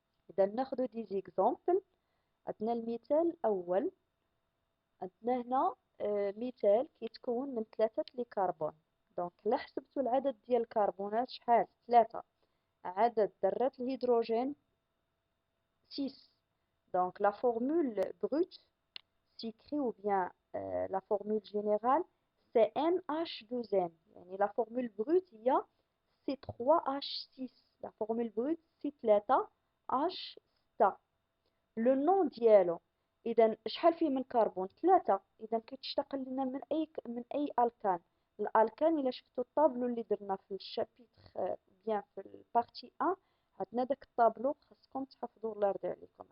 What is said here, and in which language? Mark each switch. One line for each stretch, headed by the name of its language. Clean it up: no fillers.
Arabic: إذا ناخدو دي زيكزامبل. عندنا المثال الأول عندنا هنا مثال كيتكون من 3 لي كربون. دونك إلا حسبتو العدد ديال الكربونات شحال 3 عدد ذرات الهيدروجين 6.
French: Donc la formule brute s'écrit ou bien la formule générale c'est NH2n. يعني la formule brute هي C3H6. La formule brute C3H6.
Arabic: لو نون ديالو اذا شحال فيه من كربون 3. اذا كيتشتق لنا من اي الكان. الالكان الا شفتوا الطابلو اللي درنا في الشابيتر بيان في البارتي 1 عندنا داك الطابلو خاصكم تحفظوا الله يرضي عليكم.